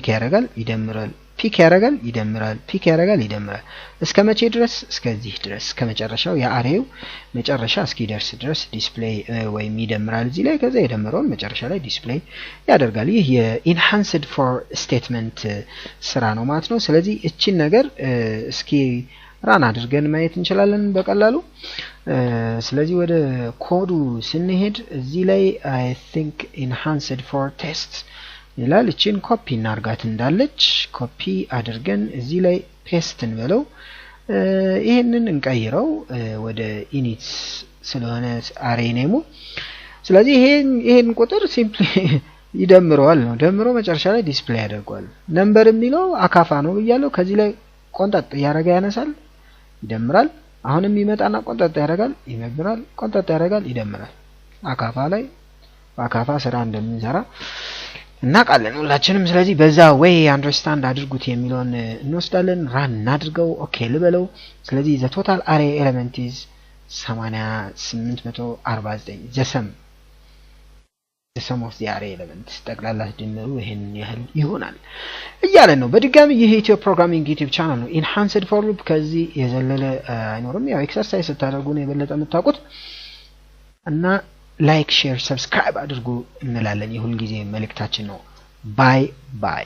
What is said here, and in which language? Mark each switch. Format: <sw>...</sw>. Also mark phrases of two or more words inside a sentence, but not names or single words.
<am>ያደርጋል ይደምራል ፒክ ያደርጋል ይደምራል ፒክ ያደርጋል ይደምራል እስከመቼ ድረስ እስከዚህ ድረስ ከመጨረሻው የአሬው መጨረሻ እስኪደርስ ድረስ ዲስፕሌይ ወይም ይደምራል እዚህ ላይ ከዛ የደምረውን መጨረሻ ላይ ዲስፕሌይ ያደርጋል ይህ የኢንሃንስድ</am> <en>for statement</en> <am>ስራ ነው ማለት ነው ስለዚህ እቺን ነገር እስኪ ራን አድርገን ማየት እንችላለን በቀላሉ ስለዚህ ወደ ኮዱ ስንሄድ እዚህ ላይ</am> <en>I think enhanced for test</en> <am>ይላል እቺን ኮፒ እናርጋት እንዳለች ኮፒ አድርገን እዚህ ላይ ፔስት እንበለው ይሄንን እንቀይረው ወደ ኢኒት ስለሆነ</am> <en>array name</en> <am>ስለዚህ ይሄን ቁጥር ሲምፕሊ ይደምረዋል ነው ደምሮ መጨረሻ ላይ ዲስፕሌይ ያደርጋል ነምበር የሚለው አካፋ ነው ብያለሁ ከዚህ ላይ ቆንጣጥ ያረጋ ያነሳል ይደምራል አሁንም ይመጣና ቆንጣጥ ያረጋል ይመብራል ቆንጣጥ ያረጋል ይደምራል አካፋ ላይ አካፋ ስራ እንደምንሰራ እናቃለን ሁላችንም ስለዚህ በዛ ወይ አንደርስታንድ አድርጉት የሚለውን እንወስዳለን ራን እናድርገው ኦኬ ልበለው ስለዚህ</am> <en>the total array element is</en> <am>8849</am> <en>the sum of the array element</en> <am>ጠቅላላ ድምሩ ይሄን ያህል ይሆናል እያለ ነው በድጋሚ ይሄ ኢትዮ ፕሮግራሚንግ ዩቲዩብ ቻናል ነው</am> <en>enhanced for loop</en> <am>ከዚህ የዘለለ አይኖርም ያው ኤክሰርሳይዝ ስታደርጉ ነው የበለጠ የምታውቁት እና</am> <en>like share subscribe</en> <am>አድርጉ እንላለን የሁሉ ጊዜ መልእክታችን ነው</am> <en>bye bye</en>